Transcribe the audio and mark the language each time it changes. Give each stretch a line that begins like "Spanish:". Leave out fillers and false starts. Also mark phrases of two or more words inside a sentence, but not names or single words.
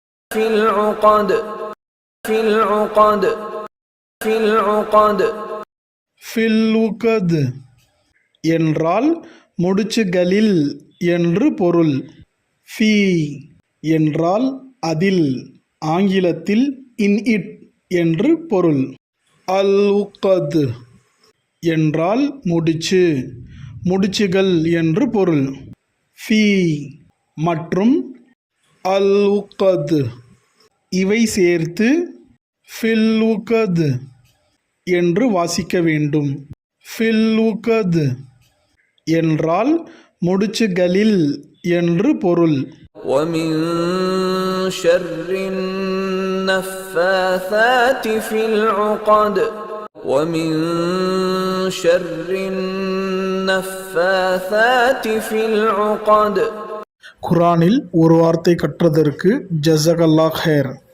Arabic: في العقد في العقد في العقد
Tamil: ஃபில்லுகத் என்றால் முடிச்சுகளில் என்று பொருள். ஃபீ என்றால் அதில், ஆங்கிலத்தில்
English: in it
Tamil: என்று பொருள். அல் உக்கத் என்றால் முடிச்சு, முடிச்சுகள் என்று பொருள். ஃபீ மற்றும் அல் உக்கத் இவை சேர்த்து ஃபில்லுகத் என்று வாசிக்க வேண்டும். ஃபில்லுகத் என்றால் முடிச்சுகளில் என்று பொருள்.
Arabic: ومن شر النفاثات في العقد ومن شر النفاثات في العقد.
Tamil: குரானில் ஒரு வார்த்தை கற்றதற்கு
Arabic: جزاك الله خير.